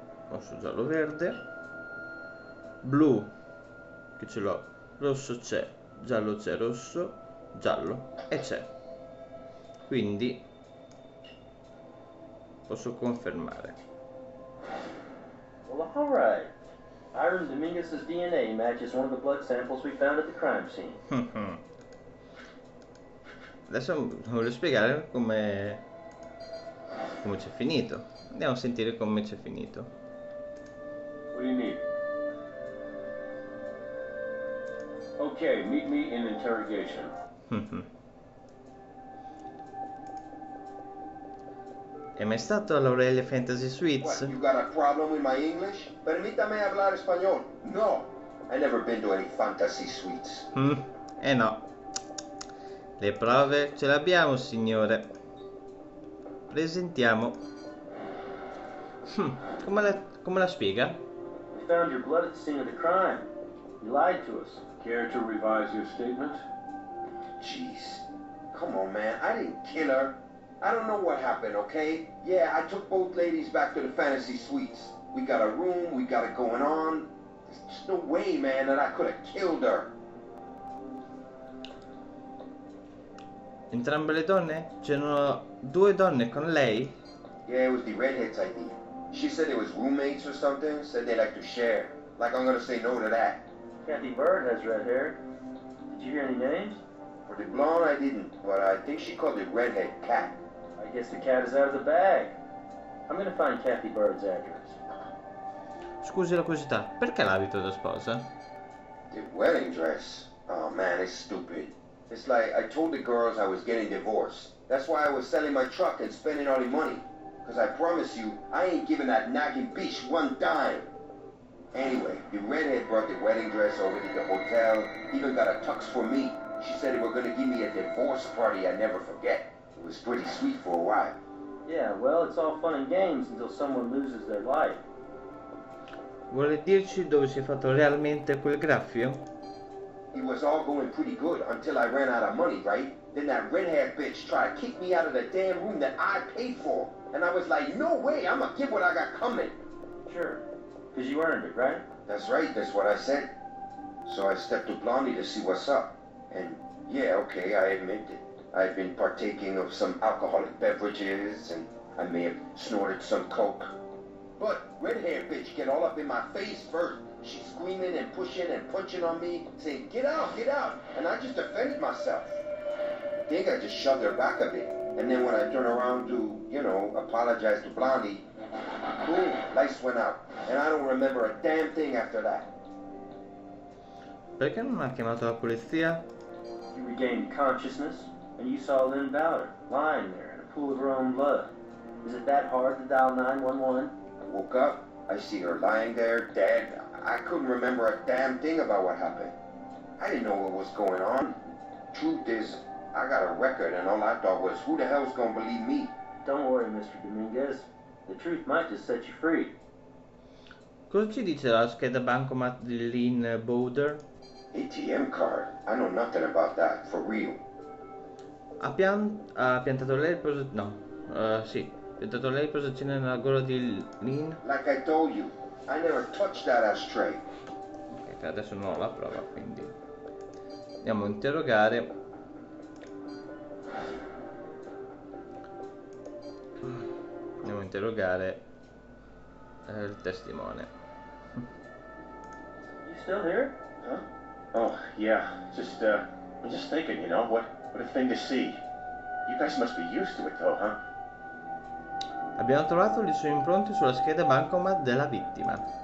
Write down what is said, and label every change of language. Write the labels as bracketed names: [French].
[Italian] Rosso, giallo, verde. Blu, che ce l'ho. Rosso c'è, giallo c'è, rosso, giallo e c'è. Quindi posso confermare. [English] Well, all right. Hiram Dominguez's DNA matches one of the blood samples we found at the crime scene. [Italian] Adesso voglio spiegare come c'è finito. Andiamo a sentire come c'è finito. [English] What do you need? Okay, meet me in interrogation. [Italian] È mai stato all'Aurelia Fantasy Suites? [English] What, you got a problem with my English? [Spanish] Permítame hablar español. [English] No, I never been to any fantasy suites. [Italian] Eh no. Le prove ce le abbiamo, signore. Presentiamo. Come la spiega? [English] We found your blood at the scene of the crime. You lied to us. Care to revise your statement? Jeez. Come on, man. I didn't kill her. I don't know what happened, okay? Yeah, I took both ladies back to the fantasy suites. We got a room, we got it going on. There's just no way, man, that I could have killed her. [Italian] Entrambe le donne? C'erano 2 donne con lei? [English] Yeah, it was the redhead's idea. She said it was roommates or something, said they like to share. Like I'm gonna say no to that. Kathy Bird has red hair. Did you hear any names? For the blonde, I didn't, but I think she called the redhead Cat. I guess the cat is out of the bag. I'm gonna find Kathy Bird's address. [Italian] Scusi la curiosità, perché l'abito da sposa? [English] The wedding dress? Oh man, it's stupid. It's like I told the girls I was getting divorced. That's why I was selling my truck and spending all the money. Cause I promise you, I ain't giving that nagging bitch one dime. Anyway, the redhead brought the wedding dress over to the hotel, even got a tux for me. She said they were gonna give me a divorce party I'd never forget. It was pretty sweet for a while. Yeah, well, it's all fun and games until someone loses their life. [Italian] Vuole dirci dove si è fatto realmente quel graffio? [English] It was all going pretty good until I ran out of money, right? Then that redhead bitch tried to kick me out of the damn room that I paid for. And I was like, no way, I'm gonna get what I got coming. Sure, because you earned it, right? That's right, that's what I said. So I stepped to Blondie to see what's up. And yeah, okay, I admit it. I've been partaking of some alcoholic beverages, and I may have snorted some coke. But red-haired bitch get all up in my face first. She's screaming and pushing and punching on me, saying, get out, and I just defended myself. I think I just shoved her back a bit. And then when I turned around to, you know, apologize to Blondie, boom, lights went out. And I don't remember a damn thing after that. [Italian] Perché non ha chiamato la polizia? [English] You regained consciousness, and you saw Lynn Bowder lying there in a pool of her own blood. Is it that hard to dial 911? I woke up, I see her lying there, dead. I couldn't remember a damn thing about what happened. I didn't know what was going on. Truth is, I got a record, and all I thought was, who the hell's gonna believe me? Don't worry, Mr. Dominguez. The truth might just set you free. [Italian] Cosa ci dice la scheda bancomat di Lynn Bowder? [English] ATM card? I know nothing about that, for real. [Italian] Ha piantato lei il posacenio? No, sì, ha piantato lei il posacenio nella gola di Lynn? [English] Like I told you, I never touched that ashtray. [Italian] Ok, adesso non ho la prova, quindi andiamo a interrogare. Andiamo a interrogare il testimone. [English] You still here? Huh? Oh, yeah. I'm just thinking, you know, what a thing to see. You guys must be used to it, though, huh? [Italian] Abbiamo trovato le sue impronte sulla scheda bancomat della vittima.